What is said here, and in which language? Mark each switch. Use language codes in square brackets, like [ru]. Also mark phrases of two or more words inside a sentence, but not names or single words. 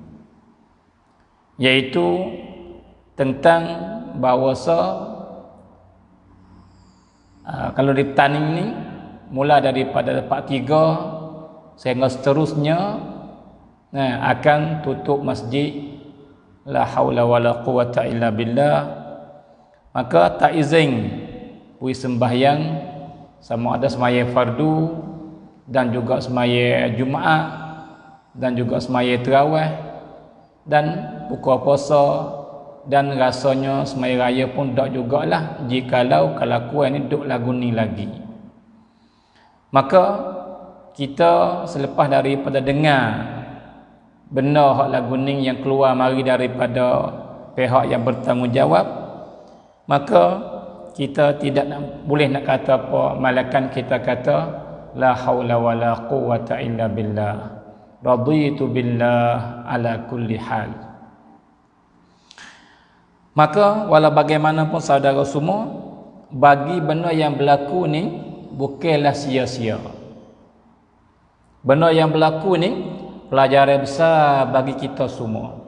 [ms] iaitu tentang bahawasa kalau di petani ni mula daripada part 3 sehingga seterusnya akan tutup masjid, [ar] لا حول ولا قوة إلا بالله. [ms] Maka tak izin pergi sembahyang, sama ada sembahyang fardu dan juga sembahyang Jumaat dan juga sembahyang tarawih dan buka puasa. Dan rasanya semai raya pun tak jugalah jikalau kelakuan ni duk lagu ni lagi. Maka kita selepas daripada dengar benda hak lagu ni yang keluar mari daripada pihak yang bertanggungjawab, maka kita tidak boleh nak kata apa, malakan kita kata [ar] لا حول ولا قوة إلا بالله, رضيت بالله على كل حال. [ms] Maka walau bagaimanapun saudara semua, bagi benda yang berlaku ni bukanlah sia-sia. Benda yang berlaku ni pelajaran besar bagi kita semua.